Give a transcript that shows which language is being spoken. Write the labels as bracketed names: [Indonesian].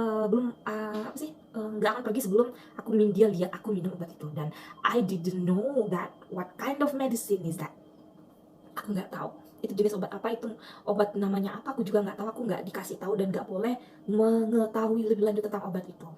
[Indonesian] Belum nggak akan pergi sebelum dia lihat aku minum obat itu. [English] Dan I didn't know that what kind of medicine is that. [Indonesian] Aku nggak tahu itu jenis obat apa, itu obat namanya apa, aku juga nggak tahu, aku nggak dikasih tahu dan nggak boleh mengetahui lebih lanjut tentang obat itu.